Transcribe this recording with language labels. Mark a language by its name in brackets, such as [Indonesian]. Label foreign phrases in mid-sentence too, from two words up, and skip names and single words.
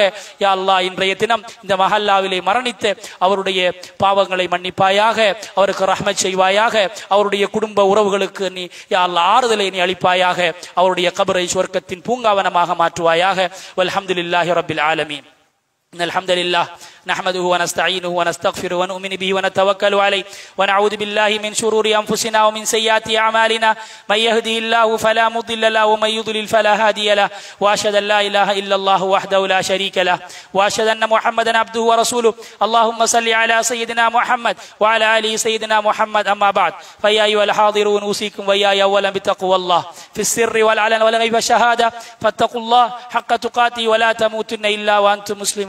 [Arabic] يا الله [Tamil] இன்றைய தினம் இந்த மஹல்லாவிலே மரணித்த அவருடைய பாவங்களை மன்னிப்பாயாக. அவருக்கு ரஹ்மத் செய்வாயாக. அவருடைய குடும்ப உறவுகளுக்கு நீ [Arabic] يا الله [Tamil] ஆறுதலை நீ அளிப்பாயாக. அவருடைய கபரை சொர்க்கத்தின் பூங்காவனமாக மாற்றுவாயாக. [Arabic] والحمد لله رب العالمين. الحمد لله نحمده ونستعينه ونستغفره ونؤمن به ونتوكل عليه ونعوذ بالله من شرور أنفسنا ومن سيئات أعمالنا من يهده الله فلا مضل له ومن يضلل فلا هادي له وأشهد أن لا إله إلا الله وحده لا شريك له وأشهد أن محمدا عبده ورسوله اللهم صل على سيدنا محمد وعلى آله سيدنا محمد أما بعد فيا أيها الحاضرون أوصيكم وإياي أولا بتقوى الله في السر والعلن والغيب والشهادة فاتقوا الله حق تقاته ولا تموتن إلا وأنتم مسلمون.